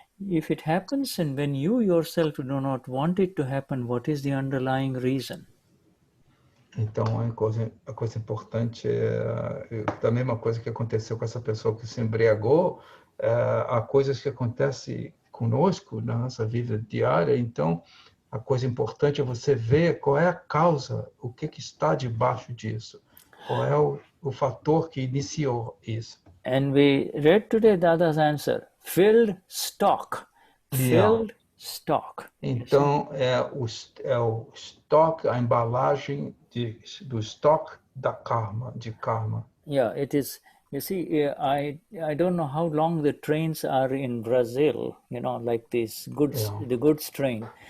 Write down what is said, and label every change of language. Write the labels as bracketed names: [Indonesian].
[English] if it happens and when you yourself do not want it to happen, what is the underlying reason? [Portuguese] Então, a coisa importante é da mesma coisa que aconteceu com essa pessoa que se embriagou, há coisas que acontecem conosco na nossa vida diária. Então, a coisa importante é você ver qual é a causa, o que está debaixo disso, qual é o fator que iniciou isso. [English] And we read today Dada's answer, filled stock, filled stock. [Portuguese] Então, é o estoque, a embalagem do estoque da karma, de karma. [English] Yeah, it is. You see, I don't know how long the trains are in Brazil, like this goods, the goods train.